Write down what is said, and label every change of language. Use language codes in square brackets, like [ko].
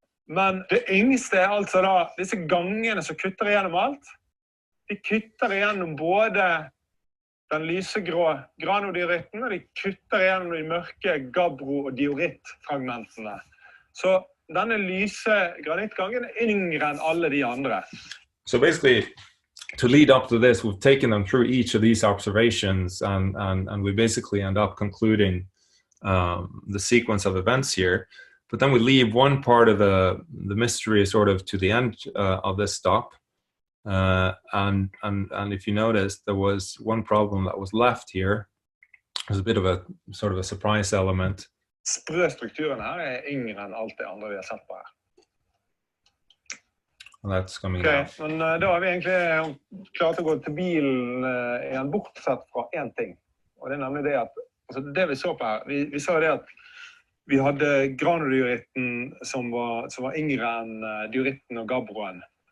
[no] Men det yngste er altså da disse gangene som kutter igjennom alt. De kutter igjennom både den lysegrå granodioritten, og de kutter igjennom de mørke gabbro- og diorittfragmentene. Så denne lyse granittgangen er yngre enn alle de andre. [en] So basically, to lead up to this, we've taken them through each of these observations, and we basically end up concluding the sequence of events here. But then we leave one part of the mystery sort of to the end of this stop. And if you notice, there was one problem that was left here. There's a bit of a sort of a surprise element. [no] Sprøstrukturen her er yngre enn alt det andre vi har sett på her. [en] And that's coming out. [no] Men da har vi egentlig klart å gå til bilen igjen, bortsett fra en ting. Og det er nemlig det at, altså det vi så på her, vi sa det at vi hadde granodioritten som var yngre enn dioritten og gabbroen.